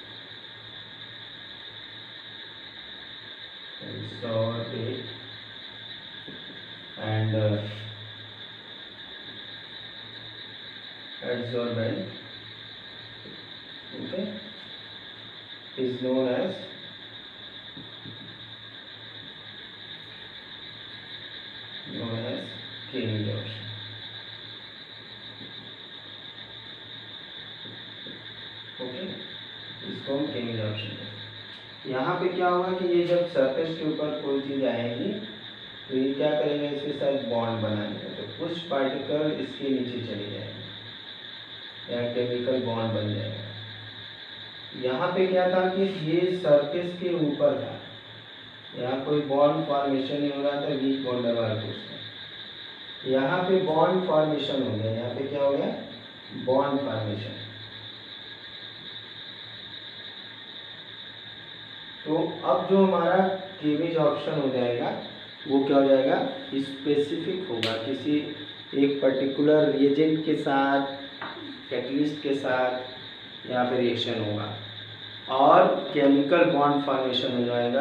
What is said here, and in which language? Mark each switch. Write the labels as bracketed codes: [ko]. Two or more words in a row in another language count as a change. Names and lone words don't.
[en] and adsorbent, okay, is known as केमिसॉर्प्शन। [hi] ओके, इसको हम केमिसॉर्प्शन कहते हैं। यहाँ पे क्या होगा कि ये जब सरफेस के ऊपर कोई चीज़ आएगी तो ये क्या करेगा, इसके साथ बॉन्ड बनाएगा, तो कुछ पार्टिकल इसके नीचे चले जाएंगे या [en] chemical bond [hi] बन जाएगा। यहाँ पे क्या था कि ये सरफेस के ऊपर था, यहाँ कोई [en] bond formation [hi] नहीं हो रहा था [en] weak van der Waal force [hi] में। यहाँ पे [en] bond formation [hi] हो गया, यहाँ पे क्या हो गया, [en] bond formation. [hi] तो अब जो हमारा केमिसॉर्प्शन हो जाएगा वो क्या हो जाएगा, स्पेसिफिक होगा, किसी एक [en] particular reagent [hi] के साथ, कैटलिस्ट के साथ यहाँ पे रिएक्शन होगा और [en] chemical bond formation [hi] हो जाएगा।